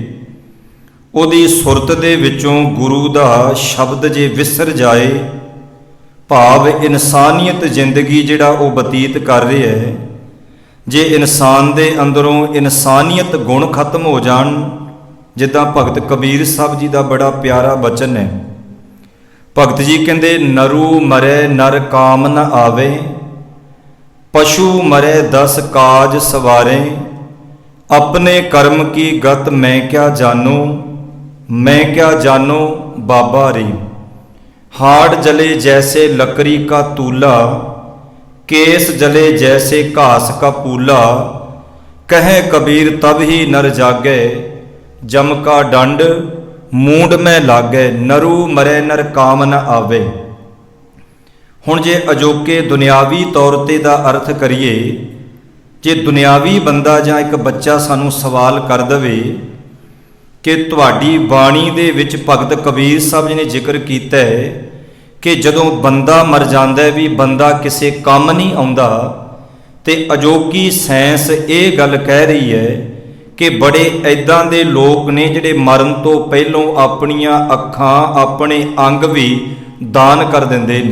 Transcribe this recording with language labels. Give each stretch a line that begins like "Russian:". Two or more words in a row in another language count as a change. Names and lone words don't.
Punjabi: ਉਹਦੀ ਸੁਰਤ ਦੇ ਵਿੱਚੋਂ ਗੁਰੂ ਦਾ ਸ਼ਬਦ ਜੇ ਵਿਸਰ ਜਾਏ, ਭਾਵ ਇਨਸਾਨੀਅਤ ਜ਼ਿੰਦਗੀ ਜਿਹੜਾ ਉਹ ਬਤੀਤ ਕਰ ਰਿਹਾ ਹੈ, ਜੇ ਇਨਸਾਨ ਦੇ ਅੰਦਰੋਂ ਇਨਸਾਨੀਅਤ ਗੁਣ ਖਤਮ ਹੋ ਜਾਣ, ਜਿੱਦਾਂ ਭਗਤ ਕਬੀਰ ਸਾਹਿਬ ਜੀ ਦਾ ਬੜਾ ਪਿਆਰਾ ਬਚਨ ਹੈ। ਭਗਤ ਜੀ ਕਹਿੰਦੇ
Hindi: नरू मरै नर काम न आवे, पशू मरै दस काज सवारे, आपणे करम की गत मैं क्या जानो, मैं क्या जानो बाबा रे। हाड़ जले जैसे लकड़ी का तूला, केस जले जैसे घास का पूला, कहे कबीर तब ही नर जागे, जम का डंड मूंड में लागे, नरू मरे नर काम न आवे।
Punjabi: ਹੁਣ ਜੇ ਅਜੋਕੇ ਦੁਨਿਆਵੀ ਤੌਰ ਤੇ ਦਾ ਅਰਥ ਕਰੀਏ, ਜੇ ਦੁਨਿਆਵੀ ਬੰਦਾ ਜਾਂ ਏਕ ਬੱਚਾ ਸਾਨੂੰ ਸਵਾਲ ਕਰ ਦਵੇ ਕਿ ਤੁਹਾਡੀ ਬਾਣੀ ਦੇ ਵਿਚ ਭਗਤ ਕਬੀਰ ਸਾਹਬ ਜੀ ਨੇ ਜ਼ਿਕਰ ਕਿਆ ਹੈ ਕਿ ਜਦੋਂ ਬੰਦਾ ਮਰ ਜਾਂਦਾ ਹੈ ਭੀ ਬੰਦਾ ਕਿਸੀ ਕਾਮ ਨਹੀਂ ਆਉਂਦਾ, ਤੇ ਅਜੋਕੀ ਸਾਇੰਸ ਯੇ ਗੱਲ ਕਹਿ ਰਹੀ ਹੈ ਕਿ ਬੜੇ ਐਦਾਂ ਦੇ ਲੋਗ ਨੇ ਜਿਹੜੇ ਮਰਨ ਤੋਂ ਪਹਿਲੋਂ ਅਪਣੀਆਂ ਅੱਖਾਂ, ਅਪਣੇ ਅੰਗ ਭੀ ਦਾਨ ਕਰ ਦਿੰਦੇ ਨੇ।